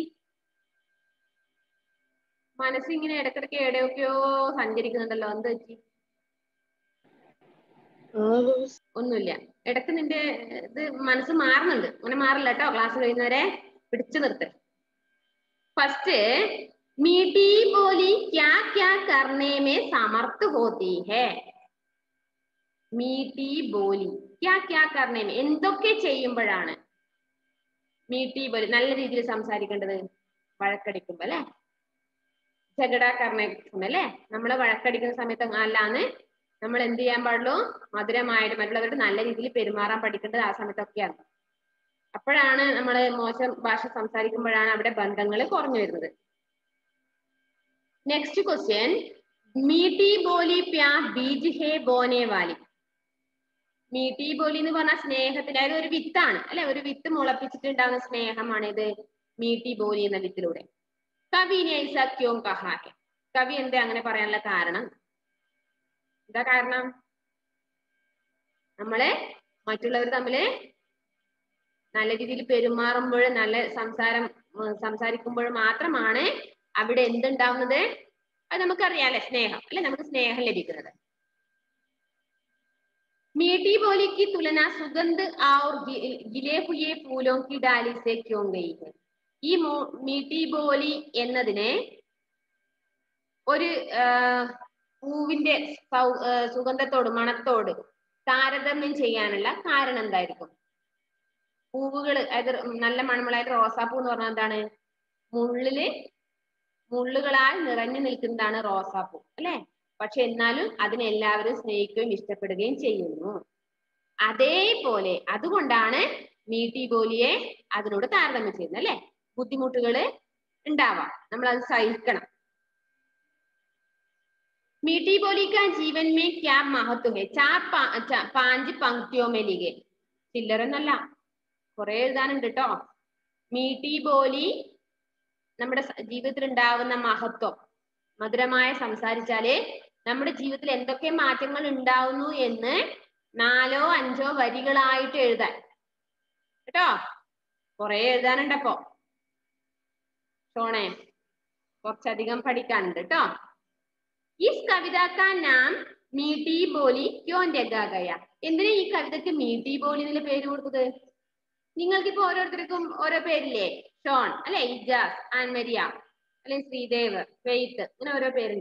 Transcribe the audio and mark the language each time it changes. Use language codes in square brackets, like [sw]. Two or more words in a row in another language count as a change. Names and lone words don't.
[ml] മനസ്സിങ്ങനെ ഇടക്കിടക്ക് എവിടെയൊക്കെയോ സഞ്ചരിക്കുന്നുണ്ടല്ലോ എന്ത് പറ്റി ഒന്നുമില്ല ഇടക്ക് നിന്റെ ഇത് മനസ്സ് മാറുന്നുണ്ട് അങ്ങനെ മാറില്ല കേട്ടോ ക്ലാസ് കഴിയുന്നവരെ പിടിച്ചു നിർത്ത് ഫസ്റ്റ് [hi] मीठी बोली क्या क्या करने में समर्थ होती है मीठी बोली क्या क्या करने में [ml] എന്തൊക്കെ ചെയ്യുമ്പോഴാണ് [hi] मीठी बोली [ml] നല്ല രീതിയിൽ സംസാരിക്കേണ്ടത് വഴക്കടിക്കുമ്പോ അല്ലെ, [hi] झगड़ा करना [ml] അല്ലെ, നമ്മളെ വഴക്കടിക്കുന്ന സമയത്ത് അല്ലാന്ന് നമ്മൾ എന്ത് ചെയ്യാൻ പാടുള്ളൂ, മധുരമായിട്ട് മറ്റുള്ളവരോട് നല്ല രീതിയിൽ പെരുമാറാൻ പഠിക്കേണ്ടത് ആ സമയത്തൊക്കെയാണ്. അപ്പോഴാണ് നമ്മൾ മോശം ഭാഷ സംസാരിക്കുമ്പോഴാണ് അവിടെ ബന്ധങ്ങൾ കുറഞ്ഞു വരുന്നത്. [en] Next question, [hi] मीठी बोली प्यार बीज है बोने वाली. मीठी बोली [ml] എന്ന് പറഞ്ഞാൽ സ്നേഹത്തിന്റെ അതായത് ഒരു വിത്താണ് അല്ലെ, ഒരു വിത്ത് മുളപ്പിച്ചിട്ടുണ്ടാകുന്ന സ്നേഹമാണ് ഇത് [hi] मीठी बोली [ml] എന്ന വിത്തിലൂടെ. [hi] കവി ने ऐसा क्यों कहा है? [ml] കവി എന്താ അങ്ങനെ പറയാനുള്ള കാരണം? എന്താ കാരണം? നമ്മളെ മറ്റുള്ളവർ തമ്മില് നല്ല രീതിയിൽ പെരുമാറുമ്പോൾ, നല്ല സംസാരിക്കുമ്പോൾ മാത്രമാണ് അവിടെ എന്തുണ്ടാവുന്നത്, അത് നമുക്കറിയാലേ, സ്നേഹം അല്ലെ, നമുക്ക് സ്നേഹം ലഭിക്കുന്നത്. [hi] मीठी बोली की तुलना सुगंध और गिले हुए फूलों की डाली से क्यों गई है? [ml] ഈ [hi] मीठी बोली [ml] എന്നതിനെ ഒരു പൂവിന്റെ സുഗന്ധത്തോട് മണത്തോട് താരതമ്യം ചെയ്യാനുള്ള കാരണം എന്തായിരിക്കും? പൂവുകൾ അതായത് നല്ല മണമുള്ളായിട്ട് റോസാപ്പൂ എന്ന് പറഞ്ഞാൽ എന്താണ്, മുള്ളുകളാൽ നിറഞ്ഞു നിൽക്കുന്നതാണ് റോസാപ്പൂ അല്ലെ. പക്ഷെ എന്നാലും അതിനെ എല്ലാവരും സ്നേഹിക്കുകയും ഇഷ്ടപ്പെടുകയും ചെയ്യുന്നു. അതേപോലെ അതുകൊണ്ടാണ് മീട്ടി ബോലിയെ അതിനോട് താരതമ്യം ചെയ്യുന്നത് അല്ലെ. ബുദ്ധിമുട്ടുകൾ ഉണ്ടാവാം, നമ്മൾ അത് സഹിക്കണം. [hi] मीठी बोली का जीवन में क्या महत्व है? पांच पंक्तियों में लिखे. [ml] ചില്ലറൊന്നല്ല, കുറെ എഴുതാനുണ്ട് കേട്ടോ. [hi] मीठी बोली [ml] നമ്മുടെ ജീവിതത്തിൽ ഉണ്ടാവുന്ന മഹത്വം, മധുരമായ സംസാരിച്ചാല് നമ്മുടെ ജീവിതത്തിൽ എന്തൊക്കെ മാറ്റങ്ങൾ ഉണ്ടാവുന്നു എന്ന് 4 or 5 വരികളായിട്ട് എഴുതാൻ കേട്ടോ. കുറെ എഴുതാനുണ്ടപ്പോ ഷോണേ, കുറച്ചധികം പഠിക്കാനുണ്ട് കേട്ടോ. [hi] इस कविता का नाम मीठी बोली क्यों रखा गया? [ml] എന്തിനാ ഈ കവിതയ്ക്ക് [hi] मीठी बोली [ml] എന്നുള്ള പേര് കൊടുത്തത്? നിങ്ങൾക്കിപ്പോ ഓരോരുത്തർക്കും ഓരോ പേരില്ലേ, ഷോൺ അല്ലെ, ഇജാസ്, ആൻമരിയ അല്ലെ, ശ്രീദേവ്, ഫെയ്ത്ത്, ഇങ്ങനെ ഓരോ പേരുണ്ട്.